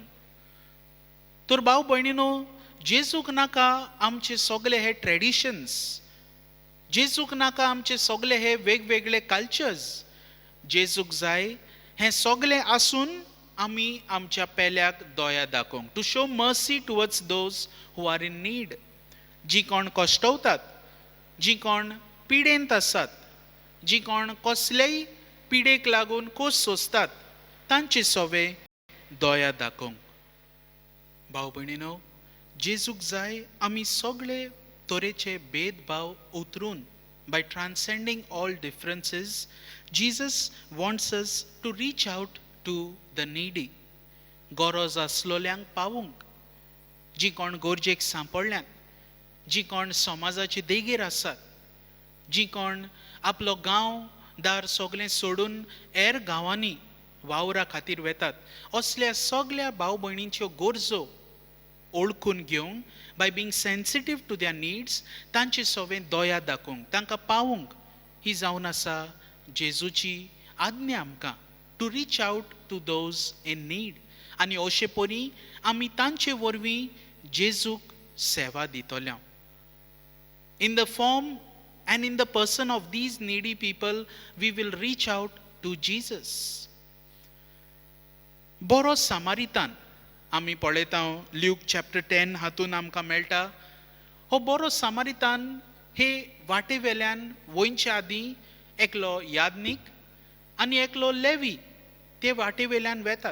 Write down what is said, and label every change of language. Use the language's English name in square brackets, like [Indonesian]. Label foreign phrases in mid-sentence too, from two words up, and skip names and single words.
[Konkani] तर भाव भयणीनो, जेजूक नाका आमचे सगळे हे ट्रेडिशन्स, जेजूक नाका आमचे सगळे हे वेगवेगळे कल्चर्स. जेजूक जाय हें सगळें आसून आमी आमच्या पेल्याक दया दाखोवंक, [English] to show mercy towards those who are in need. [Konkani] जी कोण कश्टवतात, जी कोण पिडेंत आसात, जी कोण कसलेय पिडेक लागून खोस सोंसतात, तांचे सोवे दया दाखोवंक. भाव भयणीनो, जेजूक जाय आमी सगळे तरेचे भेदभाव उतरून, [English] by transcending all differences, Jesus wants us to reach out to the needy. [Konkani] गरज आसलोल्यांक पावूंक, जी कोण गरजेक सांपडल्यात, जी कोण समाजाची देगेर आसात, जी कोण आपलो गांव दार सगळें सोडून हेर गांवांनी वावरा खातीर वेतात, असल्या सगळ्या भाव भयणींच्यो गरजो ओळखून घेवंक, [English] by being sensitive to their needs, [Konkani] तांचे सोवें दया दाखोवंक, तांकां पावूंक, ही जावन आसा जेजूची आज्ञा आमकां, [English] to reach out to those in need. [Konkani] आनी अशे परी आमी तांचे वरवीं जेजूक सेवा दितल्या. [English] in the form and in the person of these needy people, we will reach out to Jesus. [Konkani] बरो सामारितान आमी पळयता, ल्यूक चॅप्टर 10 हातून आमकां मेळटा. हो बरो सामारितान हे वाटे वेल्यान वयच्या आदीं एकलो यादनीक आनी एकलो लेवी ते वाटे वेल्यान वेतात.